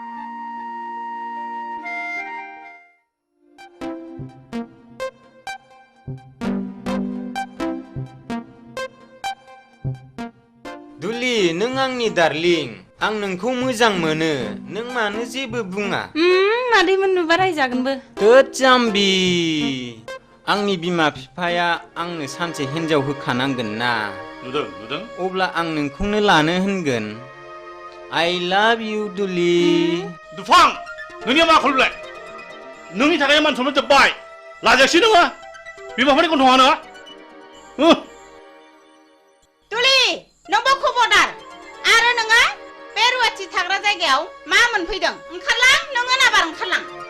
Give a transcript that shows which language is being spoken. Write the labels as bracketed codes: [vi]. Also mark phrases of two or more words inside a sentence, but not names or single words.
[brx] दुलि नों आंनि डार्लिं आं नोंखौ मोजां मोनो नों मानो जेबो बुङा मादैमोन नुबा रायजागोनबो थोद जाम्बि आंनि बिमा बिफाया आंनो सानसे हिनजाव होखानांगोन ना नुदों अब्ला आं नोंखौनो लानो होनगोन [en] I love you [brx] दुलि दुफां नोंनिया मा खलबलाय नोंनि थाखाय मान सनमान जोब्बाय लाजायासै नोङो बिमाफोरनि गन्थङानो दुलि नोंबो खबरदार आरो नोङो बे रुवाथि थाग्रा जायगायाव मा मोनफैदों ओंखारलां नोङो नाबार ओंखारलां